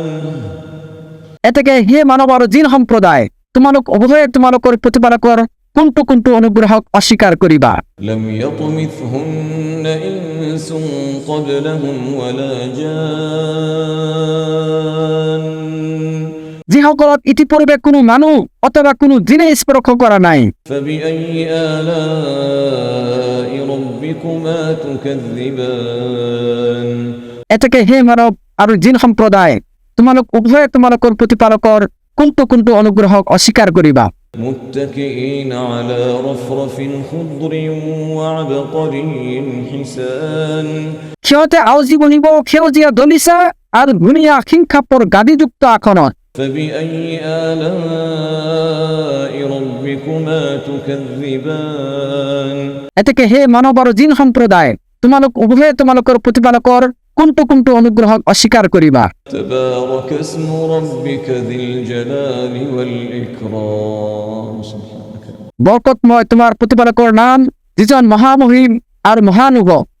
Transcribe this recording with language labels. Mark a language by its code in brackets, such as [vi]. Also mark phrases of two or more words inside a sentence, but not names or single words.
[as] এতেকে হে মানৱ আৰু জিন সম্প্ৰদায়, তোমালোক উভয়ে তোমালোকৰ প্ৰতিপালকৰ কোনটো অনুগ্ৰহ অস্বীকাৰ কৰিবা। [ar] لم يطمثهن إنس قبلهم ولا جان [as] যিসকলক ইতিপূৰ্বে কোনো মানুহ অথবা কোনো জিনে স্পৰ্শ কৰা নাই। [ar] فبأي آلاء ربكما تكذبان [as] এতেকে হে মানৱ আৰু জিন সম্প্ৰদায়, তোমালোক উভয়ে তোমালোকৰ প্ৰতিপালকৰ কোনটো অনুগ্ৰহ অস্বীকাৰ কৰিবা। [ar] متكئين على رفرف خضر وعبقري حسان [as] সিহঁতে আউজি বহিব সেউজীয়া দলিচা আৰু ধুনীয়া সিংখাপৰ গাদীযুক্ত আসনত। [ar] فبأي آلاء ربكما تكذبان [as] এতেকে হে মানৱ আৰু জিন সম্প্ৰদায়, তোমালোক উভয়ে তোমালোকৰ প্ৰতিপালকৰ কোনটো কোনটো অনুগ্ৰহক অস্বীকাৰ কৰিবা? [ar] تبارك اسم ربك ذي الجلال والإكرام سبحانك [as] বৰকতময় তোমাৰ প্ৰতিপালকৰ নাম, যিজন মহামহিম আৰু মহানুভৱ।